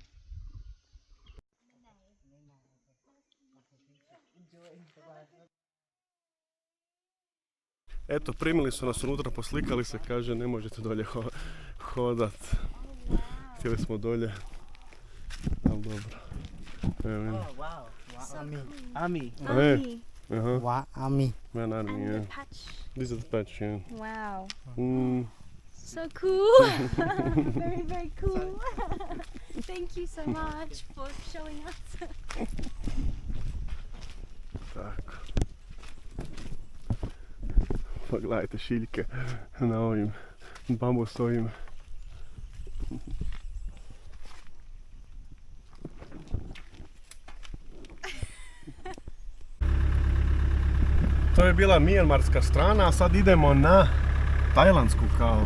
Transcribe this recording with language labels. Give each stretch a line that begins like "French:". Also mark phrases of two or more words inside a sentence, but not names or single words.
Bosnian: Eto, primili su nas unutra, poslikali se, kaže ne možete dolje hodat. Htjeli smo dolje, ali dobro. Evo vidim.
English: Oh wow. Army. Hey. Uh-huh. Wow, army. Man army, And yeah. the patch. This is the patch, yeah. Wow. Mm. So cool. Very, very cool. Thank you so much for showing us.
Bosnian: Tako. Pogledajte šiljke na ovim bambusovim. To je bila mijanmarska strana, a sad idemo na tajlandsku kao.